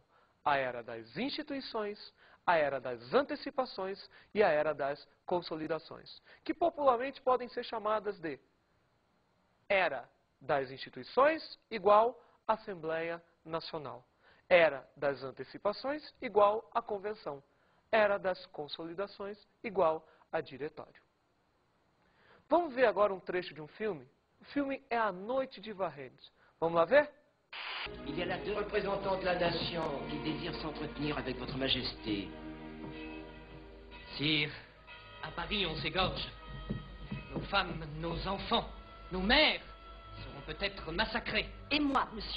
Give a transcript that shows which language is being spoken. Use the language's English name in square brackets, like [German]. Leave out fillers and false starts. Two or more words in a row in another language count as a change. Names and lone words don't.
[Portuguese] A era das instituições, a era das antecipações e a era das consolidações, que popularmente podem ser chamadas de era das instituições igual Assembleia Nacional. Era das antecipações igual a convenção. Era das consolidações igual a diretório. Vamos ver agora um trecho de um filme? O filme é A Noite de Varrennes. Vamos lá ver? [French] Il y a là 2 représentants de la nation qui désirent s'entretenir avec votre majesté. Sire, à Paris on s'égorge. Nos femmes, nos enfants, nos mères seront peut-être massacrés. Et moi, monsieur?